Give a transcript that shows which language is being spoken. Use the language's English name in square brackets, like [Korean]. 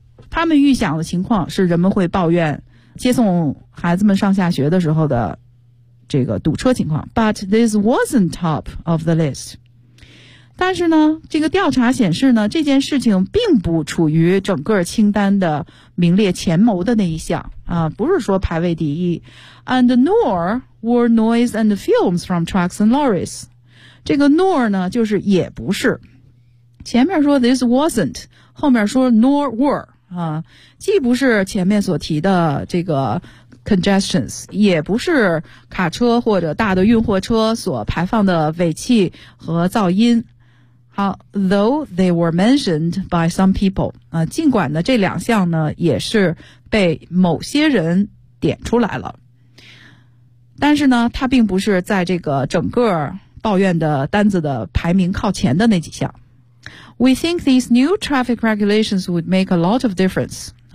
[Chinese] 他们预想的情况是人们会抱怨接送孩子们上下学的时候的这个堵车情况 , [English] but this wasn't top of the list. [Chinese] 但是呢这个调查显示呢这件事情并不处于整个清单的名列前茅的那一项不是说排位第一。 [English] And nor were noise and fumes from trucks and lorries. [Chinese] 这个 nor 呢就是也不是。前面说 [English] this wasn't, [Chinese] 后面说 [English] nor were, [Chinese] 既不是前面所提的这个congestions, 也不是卡车或者大的运货车所排放的尾气和噪音。好 , [English] though they were mentioned by some people, [Chinese] 尽管呢这两项呢也是被某些人点出来了。但是呢它并不是在这个整个抱怨的单子的排名靠前的那几项。 [English] We think these new traffic regulations would make a lot of difference.